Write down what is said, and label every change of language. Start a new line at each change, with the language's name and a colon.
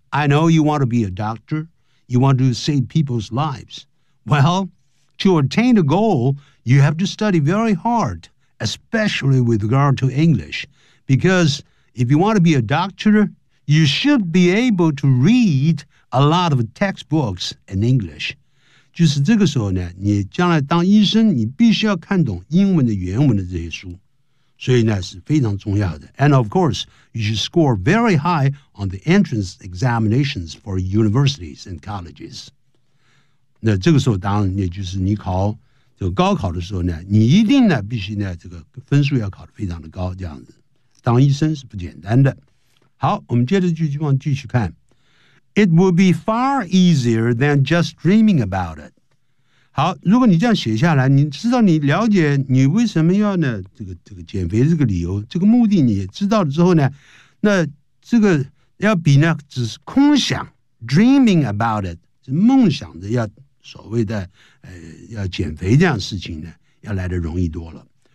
English: I know you want to be a doctor, you want to save people's lives. Well, to attain the goal, you have to study very hard, especially with regard to English, because if you want to be a doctor, you should be able to read a lot of textbooks in English.
Chinese: 就是这个时候呢，你将来当医生，你必须要看懂英文的原文的这些书。所以呢是非常重要的。
English: And of course, you should score very high on the entrance examinations for universities and colleges.
Chinese: 那这个时候当然也就是你考这个高考的时候呢，你一定呢必须呢这个分数要考得非常的高，这样子。当医生是不简单的。好，我们接着继续看。
English: It would be far easier than just dreaming about it.
Chinese: 好，如果你这样写下来，你知道你了解你为什么要呢？这个减肥这个理由，这个目的你知道了之后呢，那这个要比呢只是空想 ，
English: dreaming about it，
Chinese: 是梦想的要所谓的要减肥这样的事情呢，要来得容易多了。